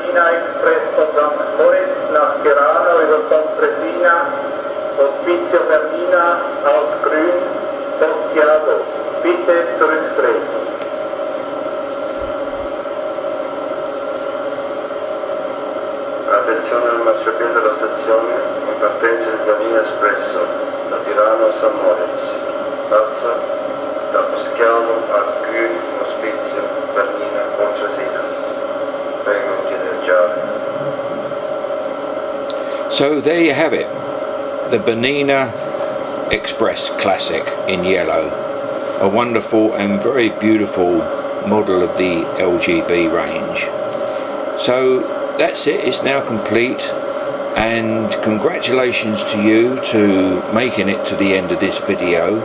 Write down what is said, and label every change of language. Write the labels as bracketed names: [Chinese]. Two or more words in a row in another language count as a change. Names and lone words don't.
[German] Express von St. Moritz nach Tirano über Pontresina, Hospicio Bernina aus Grün, Santiago. Bitte zurücktreten. [Italian] Attenzione al marciapiede della stazione in partenza di Bernina Express da Tirano a St. Moritz. Passa da Poschiavo a Grün, Hospizio, Bernina, Pontresina. Prego di direggiare. [English] So there you have it, the Bernina Express Classic in yellow, a wonderful and very beautiful model of the LGB range. So that's it, it's now complete, and congratulations to you to making it to the end of this video.